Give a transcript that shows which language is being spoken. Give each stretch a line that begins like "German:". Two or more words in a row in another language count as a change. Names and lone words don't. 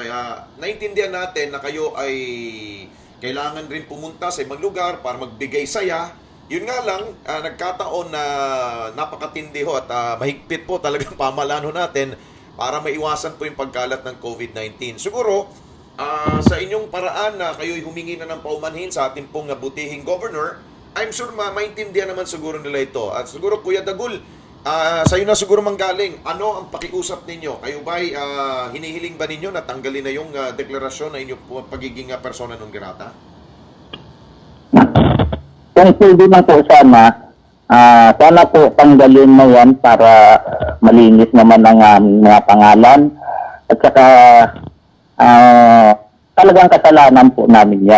Filipino: Kaya naintindihan natin na kayo ay kailangan rin pumunta sa ibang lugar para magbigay saya. Yun nga lang, nagkataon na napakatindi ho at mahigpit po talagang pamalaan ho natin para maiwasan po yung pagkalat ng COVID-19. Siguro, sa inyong paraan na kayo'y humingi na ng paumanhin sa ating pong butihing governor,
English: I'm sure
Filipino: maintindihan naman siguro nila ito. At siguro, Kuya Dagul, sa iyo na siguro manggaling, ano ang pakiusap ninyo? Kayo ba'y hinihiling ba ninyo na tanggalin na yung deklarasyon na inyong pagiging
Latin: persona non grata?
Filipino: Kung pwede na po sana po tanggalin na yan para malinis naman ang mga pangalan at saka talagang kasalanan po namin yan.